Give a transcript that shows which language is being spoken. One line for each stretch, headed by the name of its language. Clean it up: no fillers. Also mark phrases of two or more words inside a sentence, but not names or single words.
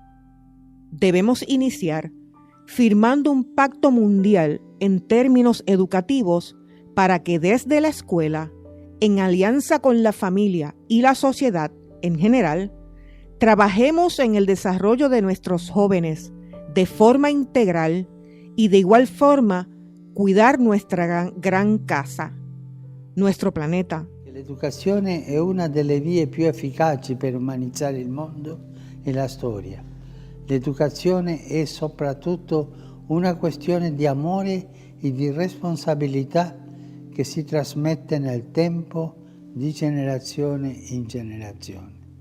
Spanish: Debemos iniciar firmando un pacto mundial en términos educativos para que desde la escuela, en alianza con la familia y la sociedad en general, trabajemos en el desarrollo de nuestros jóvenes de forma integral y de igual forma cuidar nuestra gran casa, nuestro planeta.
Italian: L'educazione è una delle vie più efficaci per umanizzare il mondo e la storia. L'educazione è soprattutto una questione di amore e di responsabilità che si trasmette nel tempo di generazione in generazione.